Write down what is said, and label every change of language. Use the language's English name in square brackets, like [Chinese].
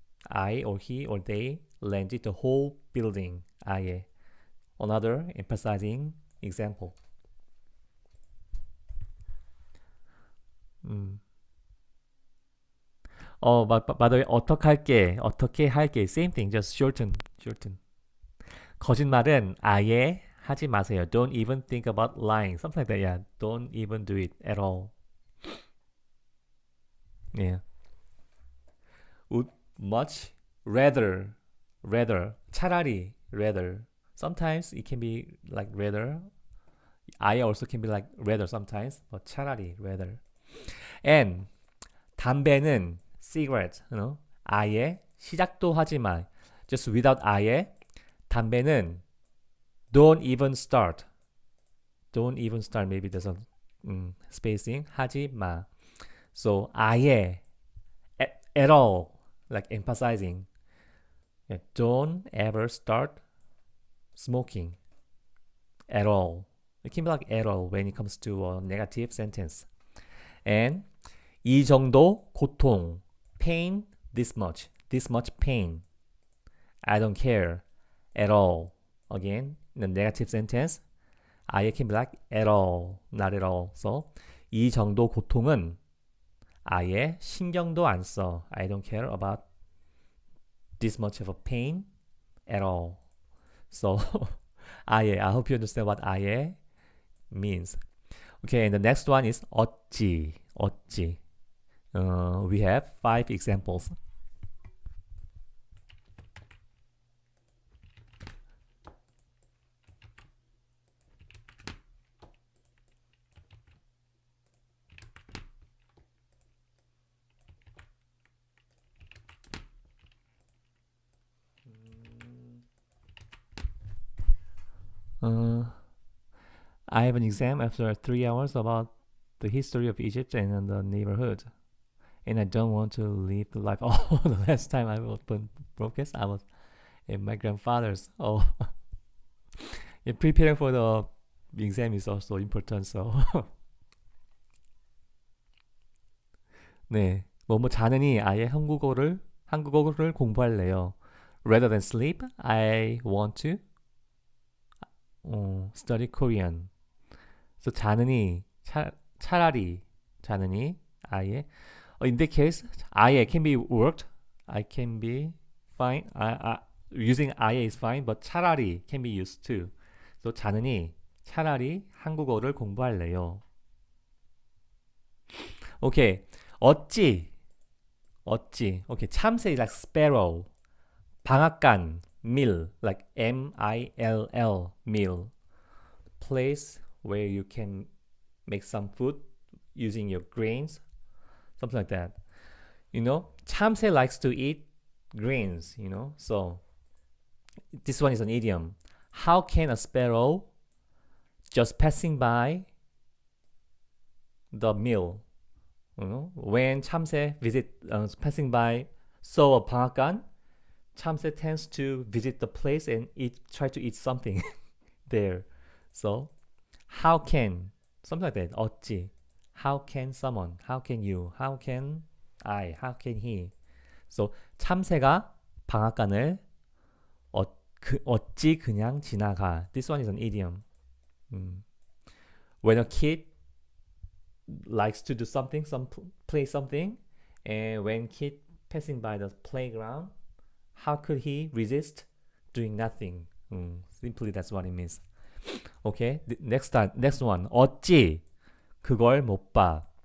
[English] I or he or they landed the whole building. 아예. Another emphasizing example. By the way, [Korean] 어떻게 할게, [English] same thing, just shorten. [Korean] 거짓말은 아예 하지 마세요. [English] Don't even think about lying. Something like that, yeah. Don't even do it at all. Yeah. Would much rather. [Korean] 차라리, rather. [English] Sometimes it can be like rather. I also can be like rather sometimes, but 차라리, rather. [Korean] And 담배는 cigarette, 아예 시작도 하지 마. [English] Just without [Korean] 아예, 담배는 [English] Don't even start. Don't even start. Maybe there's a spacing. [Korean] 하지 마. [English] So 아예, at all, like emphasizing. Yeah, don't ever start smoking. At all. It can be like at all when it comes to a negative sentence. And [Korean] 이 정도 고통. [English] Pain, this much pain. I don't care at all. Again, in a negative sentence, I can be like at all, not at all. [Korean] So 이 정도 고통은 아예 신경도 안 써. [English] I don't care about this much of a pain at all. So 아예, I hope you understand what 아예 means. Okay, and the next one is 어찌. 어찌. We have 5 examples. I have an exam after 3 hours about the history of Egypt and the neighborhood. And I don't want to live the life. Oh, the last time I opened broadcast, I was at my grandfather's. Oh, yeah, preparing for the exam is also important. [Korean] So, 네, 뭐뭐 자느니 아예 한국어를 공부할래요. [English] Rather than sleep, I want to study Korean. [Korean] So 자느니 차라리 자느니 아예. [English] In that case, 아예 can be worked. I can be fine. Using 아예 is fine, but 차라리 can be used too. [Korean] So 자느니 차라리 한국어를 공부할래요. [English] Okay, 어찌. Okay, 참새 is like sparrow. 방앗간, mill, like M-I-L-L, mill. Place where you can make some food using your grains, something like that. You know, 참새 likes to eat grains, you know. So this one is an idiom. How can a sparrow just passing by the mill, you know, when 참새 passing by saw a 방앗간, 참새 tends to visit the place and try to eat something there. So how can, something like that. 어찌. How can someone? How can you? How can I? How can he? [Korean] So 참새가 방앗간을 어찌 그냥 지나가. [English] This one is an idiom. When a kid likes to do something, play something, and when kid passing by the playground, how could he resist doing nothing? Simply that's what it means. Okay, next one. [Korean] 어찌 그걸 못 봐.